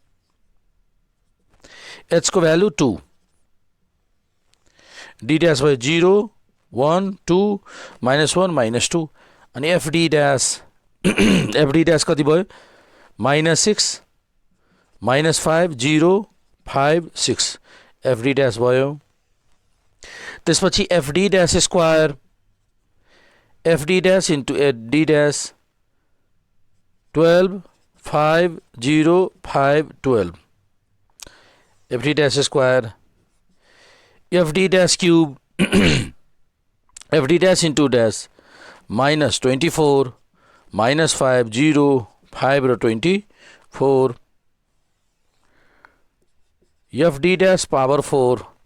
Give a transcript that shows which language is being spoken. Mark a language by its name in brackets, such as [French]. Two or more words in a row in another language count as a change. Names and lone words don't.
[Nepali] h को भ्यालु 2 [English] d dash [Nepali] भयो 0 1 2 -1 [English] -2 अनि fd dash [Nepali] कति भयो [English] -6 -5 0 5 6 fd dash [Nepali] भयो त्यसपछि [English] fd dash स्क्वायर fd dash into d dash 12 5 0 5 12 fd dash square fd dash cube fd dash into dash minus 24 minus 5 0 5 र 24 fd dash power 4